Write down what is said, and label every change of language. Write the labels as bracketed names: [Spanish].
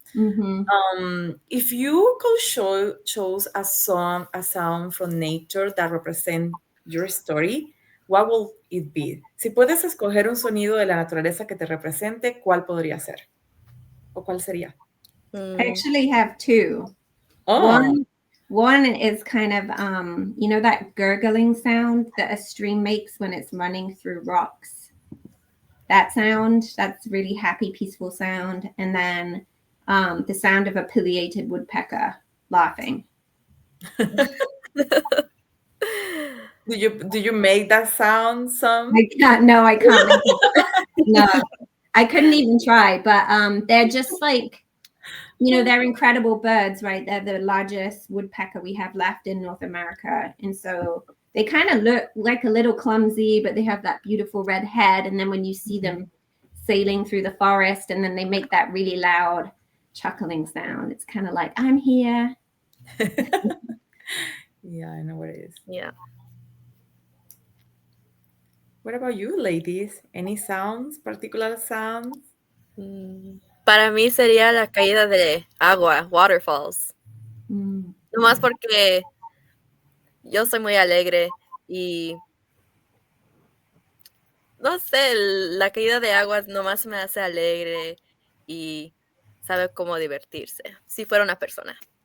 [English] If you could choose a sound from nature that represents your story, what will it be? [Spanish] Si puedes escoger un sonido de la naturaleza que te represente, ¿cuál podría ser? ¿O cuál sería? [English] I actually have two. Oh. One is kind of, you know, that gurgling sound that a stream makes when it's running through rocks. That sound, that's really happy, peaceful sound. And then the sound of a pileated woodpecker laughing. Do you make that sound some? I can't. No, I can't. No, I couldn't even try. But they're just like, you know, they're incredible birds, right? They're the largest woodpecker we have left in North America. And so they kind of look like a little clumsy, but they have that beautiful red head. And then when you see them sailing through the forest, and then they make that really loud chuckling sound, it's kind of like, I'm here. Yeah, I know what it is. Yeah. What about you, ladies? Any sounds, particular sounds? [Spanish] Para mí sería la caída de agua, [English] waterfalls. [Spanish] Nomás porque yo soy muy alegre y no sé, la caída de agua nomás me hace alegre y sabe cómo divertirse, si fuera una persona.